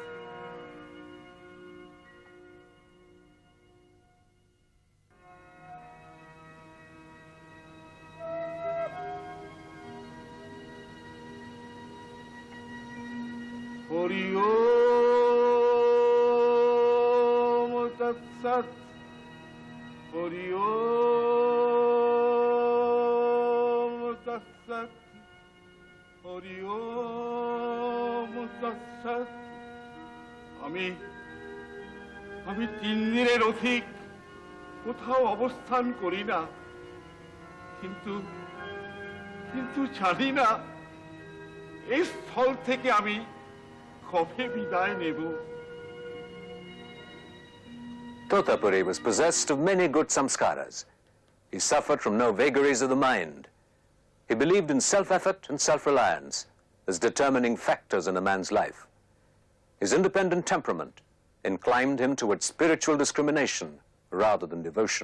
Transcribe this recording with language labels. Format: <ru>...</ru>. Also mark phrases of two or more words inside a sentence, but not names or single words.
<sa>हरि ॐ तत् सत्. हरि ॐ तत् सत्. हरि ॐ तत् सत्.</sa> <bn>আমি 3 দিনের অধিক কোথাও অবস্থান করি না, কিন্তু জানি না এই স্থল থেকে আমি কবে বিদায় নেব।</bn> <en>Totapuri was possessed of many good samskaras. He suffered from no vagaries of the mind. He believed in self-effort and self-reliance as determining factors in a man's life. His independent temperament inclined him towards spiritual discrimination rather than devotion.</en>